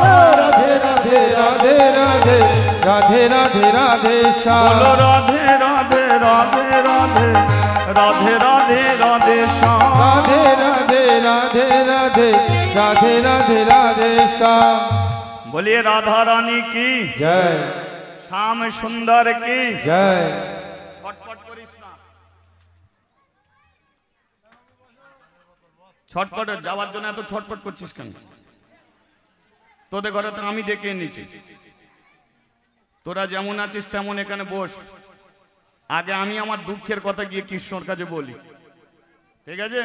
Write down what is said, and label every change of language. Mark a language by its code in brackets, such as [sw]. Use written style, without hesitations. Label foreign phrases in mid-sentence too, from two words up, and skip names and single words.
[bn] রাধে রাধে রাধে রাধে রাধে রাধে রাধে শ্যাম বলো রাধে রাধে রাধে রাধে রাধে রাধে রাধে শ্যাম রাধে রাধে রাধে রাধে রাধে রাধে রাধে শ্যাম [hi] बोलिए राधा रानी की जय श्याम सुंदर की जय [bn] ছটপট করিস না, ছটপট যাওয়ার জন্য এত ছটপট করছিস কেন? তোদের ঘরে তো আমি ডেকে এনেছি, তোরা যেমন আছিস তেমন এখানে বস। আগে আমি আমার দুঃখের কথা গিয়ে কৃষ্ণর কাছে বলি, ঠিক আছে?